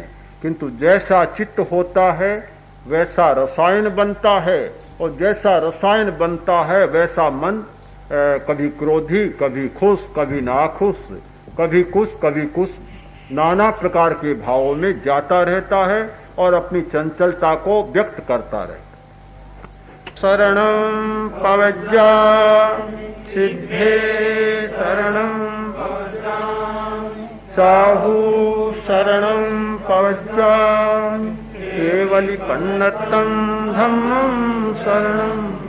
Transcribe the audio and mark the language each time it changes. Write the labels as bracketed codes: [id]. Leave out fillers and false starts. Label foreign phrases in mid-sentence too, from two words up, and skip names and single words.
[hi] किंतु जैसा चित्त होता है वैसा रसायन बनता है, और जैसा रसायन बनता है वैसा मन कभी क्रोधी, कभी खुश, कभी नाखुश, कभी कुछ नाना प्रकार के भावों में जाता रहता है और अपनी चंचलता को व्यक्त करता रहता। [pra] शरणं पवज्जा सिद्धे शरणं साहू शरणं पवज्जामि केवलिपन्नतं धम्मं शरणं